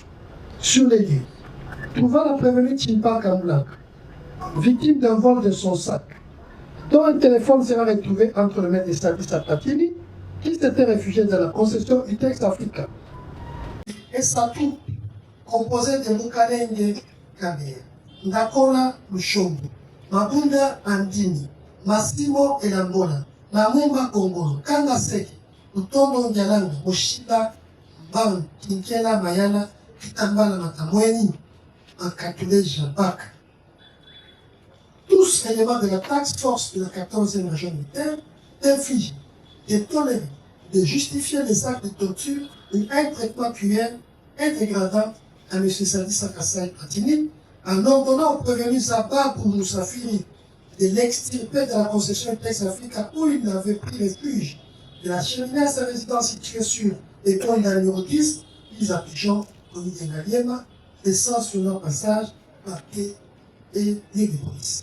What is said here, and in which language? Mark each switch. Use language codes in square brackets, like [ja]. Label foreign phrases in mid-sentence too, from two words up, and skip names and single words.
[fr] Sur les lieux, trouvant la prévenue Chimpa Kamulak, victime d'un vol de son sac, dont un téléphone sera retrouvé entre les mains de Sadi Sakatini, qui s'était réfugié dans la concession Itex Africa. Et sa troupe, composée de Mukalenge Kabea, Ndakola Lushombo, Mabunda Andini, Massimo Elambola, Namumba Kongolo, Kanga Seki, Utondo Njalanga, Moshida, Ban, Kinkela Mayana, Kitambala Matamweni, Makatule Jabak. Tous éléments de la task force de la 14e région militaire d'infliger, de tolérer, de justifier les actes de torture ou un traitement cruel et dégradant à M. Sadi Sakasai Platini, en ordonnant au prévenu Zabab Moussafiri de l'extirper de la concession Itex Africa où il avait pris refuge, de la cheminer à sa résidence située sur les ponts d'un numéro 10, mis à Pigeon, au Nigériema, laissant sur leur passage papier et les police.